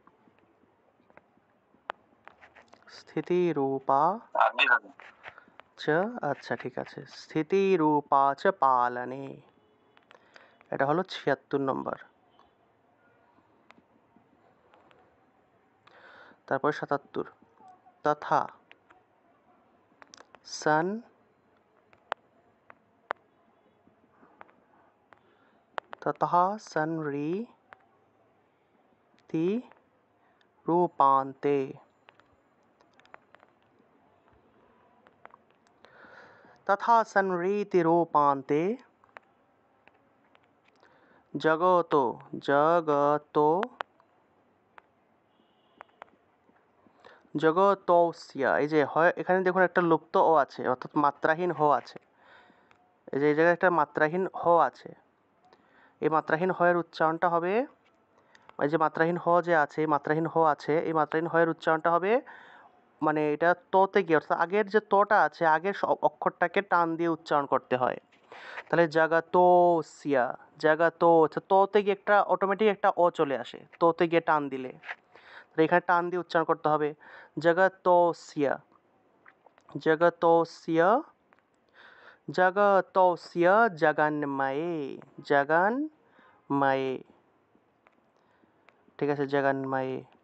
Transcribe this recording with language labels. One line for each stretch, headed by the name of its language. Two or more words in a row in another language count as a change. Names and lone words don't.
Sanskrit: স্থিতি রূপা চ,
Bangla: আচ্ছা ঠিক আছে,
Sanskrit: স্থিতি রূপা চ পালনে,
Bangla: এটা হলো ৭৬ নম্বর। তারপর ৭৭,
Sanskrit: তথা সন ততঃ সন্রীতি রূপান্তে, তথা সন্রীতি রূপান্তে জগতো জগতো জগতস্য,
Bangla: এই যে হয় এখানে দেখুন একটা লুপ্ত ও আছে, অর্থাৎ মাত্রাহীন হ আছে, এই যে এই জায়গায় একটা মাত্রাহীন হ আছে, এই মাত্রাহীন হয়ের উচ্চারণটা হবে, এই যে মাত্রাহীন হ যে আছে, মাত্রাহীন হ আছে, এই মাত্রাহীন হয়ের উচ্চারণটা হবে মানে এটা তোতে গিয়ে, অর্থাৎ আগের যে তোটা আছে, আগের অক্ষরটাকে টান দিয়ে উচ্চারণ করতে হয়। তাহলে
Sanskrit: জাগাতোসিয়া, জাগাতো,
Bangla: তোতে গিয়ে একটা অটোমেটিক একটা ও চলে আসে তোতে গিয়ে টান দিলে, তাহলে এখানে টান দিয়ে উচ্চারণ করতে হবে
Sanskrit: জগতোসিয়া, জগতোসিয়া, জগতোসিয়া জগন্ময়ে, জগন্ময়ে,
Bangla: ঠিক আছে, জগন্ময়ে।